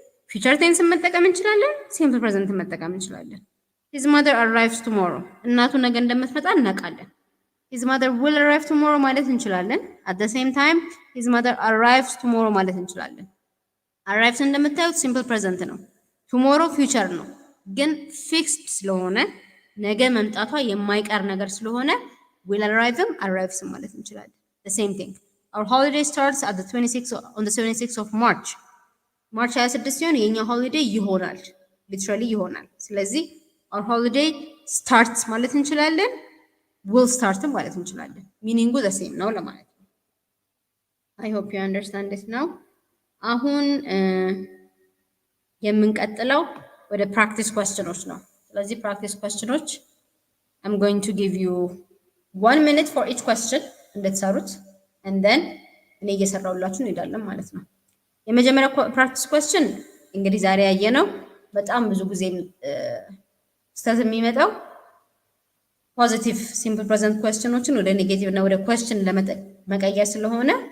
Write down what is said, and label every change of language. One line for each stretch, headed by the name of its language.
Amharic: ፊውቸር ቴንስን መጠቀም እንችላለን፣ ሲምፕል ፕሬዘንትን መጠቀም እንችላለን።
English: ሂዝ ማዘር አራይቭስ ቱሞሮ፣
Amharic: እናቱ ነገ እንደምትመጣ እናውቃለን።
English: ሂዝ ማዘር ዊል አራይቭ ቱሞሮ
Amharic: ማለት እንችላለን። አት ዘ ሴም ታይም ሂዝ ማዘር አራይቭስ ቱሞሮ ማለት እንችላለን። አራይቭስ እንደምታዩት ሲምፕል ፕሬዘንት ነው። ቱሞሮ ፊውቸር ነው፣ ግን ፊክስድ ስለሆነ ነገ መምጣቷ የማይቀር ነገር ስለሆነ ዊል አራይቭም አራይቭስም ማለት እንችላለን። the same thing.
English: Our holiday starts at the 26th on the 26th of March.
Amharic: ማርች 26 ሲሆን የኛ ሆሊዴይ ይሆናል፣ ሊትራሊ ይሆናል። ስለዚህ our holiday starts ማለት እንችላለን፣ will start ማለት እንችላለን። ሚኒንጉ the same ነው ለማለት ነው።
English: I hope you understand it now.
Amharic: አሁን የምንቀጥለው ወደ ፕራክቲስ ኩዌስችኖች ነው። ስለዚህ ፕራክቲስ ኩዌስችኖች
English: I'm going to give you 1 minute for each question
Amharic: እንድትሰሩት and then እኔ እየሰራሁላችሁ እንሄዳለን ማለት ነው። የመጀመሪያው ፕራክቲስ ኩዌስችን እንግዲህ ዛሬ ያየነው በጣም ብዙ ጊዜ ስህተት የሚመጣው ፖዚቲቭ ሲምፕል ፕሬዘንት ኩዌስችኖችን ወደ ኔጌቲቭ እና ወደ ኩዌስችን ለመቀየር ስለሆነ